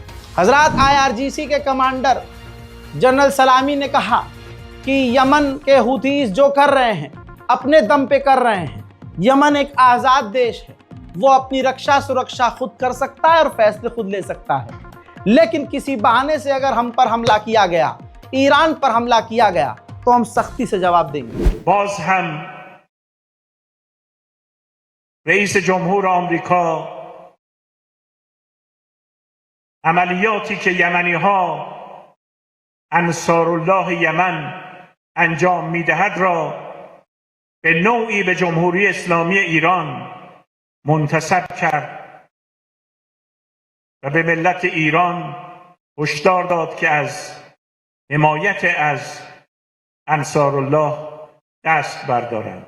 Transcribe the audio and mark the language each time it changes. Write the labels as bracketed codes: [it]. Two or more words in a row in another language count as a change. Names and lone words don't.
[hi] हजरत IRGC के कमांडर जनरल सलामी ने कहा कि यमन के हुथीज जो कर रहे हैं अपने दम पे कर रहे हैं। यमन एक आज़ाद देश है, वो अपनी रक्षा सुरक्षा खुद कर सकता है और फैसले खुद ले सकता है। लेकिन किसी बहाने से अगर हम पर हमला किया गया, ईरान पर हमला किया गया, तो हम सख्ती से जवाब देंगे। [fa] باز هم رئیس جمهور آمریکا عملیاتی که یمنی ها انصارالله یمن انجام میدهد را به نوعی به جمهوری اسلامی ایران منتسب کرد و به ملت ایران هشدار داد که از حمایت از انصارالله دست بردارند.